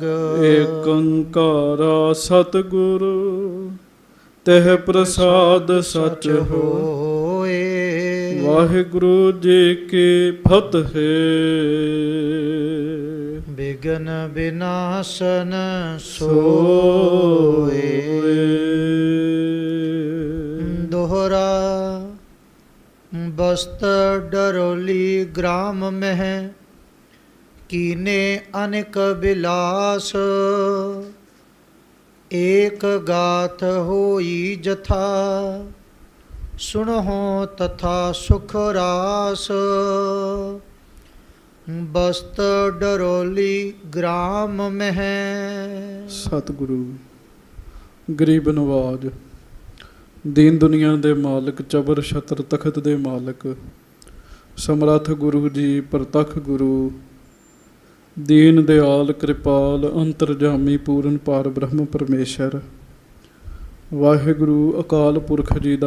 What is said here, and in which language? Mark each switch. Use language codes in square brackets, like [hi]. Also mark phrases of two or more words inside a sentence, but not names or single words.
[pa] ਏਕ ਓੰਕਾਰਾ ਸਤਿਗੁਰੂ ਤਹਿ ਪ੍ਰਸਾਦ ਸਚ ਹੋਏ। ਵਾਹਿਗੁਰੂ ਜੀ ਕੀ ਫਤਿਹ। ਵਿਘਨ ਵਿਨਾਸ਼ਨ ਸੋਏ। [hi] दोहरा बस्त डरोली ग्राम मह कीने अनेक बिलास। एक गाथ होई जथा सुनहो तथा सुख रास। बस्त डरोली ग्राम मह। [pa] ਸਤਿਗੁਰੂ ਗਰੀਬ ਨਵਾਜ ਦੀਨ ਦੁਨੀਆ ਦੇ ਮਾਲਕ ਚਬਰ ਛਤਰ ਤਖਤ ਦੇ ਮਾਲਕ ਸਮਰੱਥ ਗੁਰੂ ਜੀ ਪ੍ਰਤੱਖ ਗੁਰੂ ਦੀਨ ਦਿਆਲ ਕਿਰਪਾਲ ਅੰਤਰਜਾਮੀ ਪੂਰਨ ਪਾਰ ਬ੍ਰਹਮ ਪਰਮੇਸ਼ਰ ਵਾਹਿਗੁਰੂ ਅਕਾਲ ਪੁਰਖ ਜੀ ਦਾ